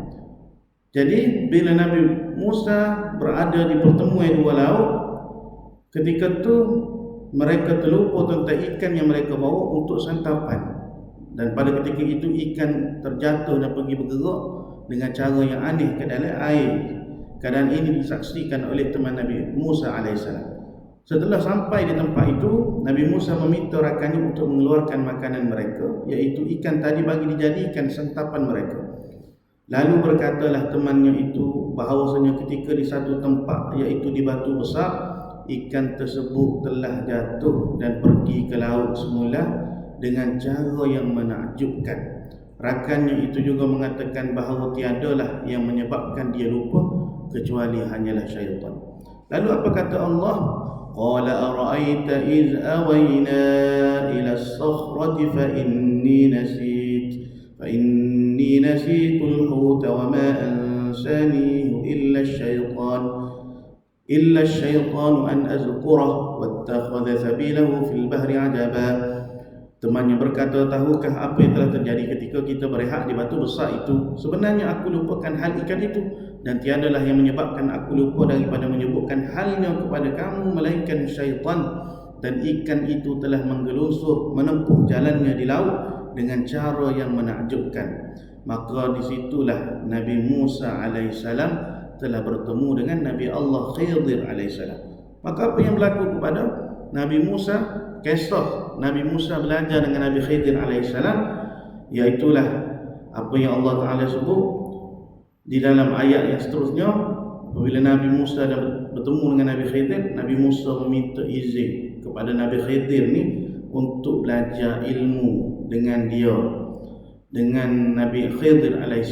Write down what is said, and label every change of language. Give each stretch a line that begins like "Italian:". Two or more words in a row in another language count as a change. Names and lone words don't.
Malay: Jadi bila Nabi Musa berada di pertemuan dua laut, ketika itu mereka terlupa tentang ikan yang mereka bawa untuk santapan. Dan pada ketika itu ikan terjatuh dan pergi bergerak dengan cara yang aneh ke dalam air. Keadaan ini disaksikan oleh teman Nabi Musa AS. Setelah sampai di tempat itu, Nabi Musa meminta rakannya untuk mengeluarkan makanan mereka, iaitu ikan tadi, bagi dijadikan santapan mereka. Lalu berkatalah temannya itu bahawasanya ketika di satu tempat, iaitu di batu besar, ikan tersebut telah jatuh dan pergi ke laut semula dengan cara yang menakjubkan. Rakannya itu juga mengatakan bahawa tiadalah yang menyebabkan dia lupa kecuali hanyalah syaitan. Lalu apa kata Allah?
Arabic: قال أرأيت إذ أوينا إلى الصخرة فإني نسيت الحوت وما أنسانيه إلا الشيطان أن أذكره واتخذ سبيله في البحر عجبا.
Malay: Temannya berkata, tahukah apa yang telah terjadi ketika kita berehat di batu besar itu? Sebenarnya aku lupakan hal ikan itu, dan tiadalah yang menyebabkan aku lupa daripada menyebutkan halnya kepada kamu, melainkan syaitan. Dan ikan itu telah menggelusur menempuh jalannya di laut dengan cara yang menakjubkan. Maka disitulah Nabi Musa AS telah bertemu dengan Nabi Allah Khidir AS. Maka apa yang berlaku kepada Nabi Musa? Kisah Nabi Musa belajar dengan Nabi Khidir AS, iaitulah apa yang Allah Ta'ala sebut di dalam ayat yang seterusnya. Apabila Nabi Musa dah bertemu dengan Nabi Khidir, Nabi Musa meminta izin kepada Nabi Khidir ni untuk belajar ilmu dengan dia, dengan Nabi Khidir AS.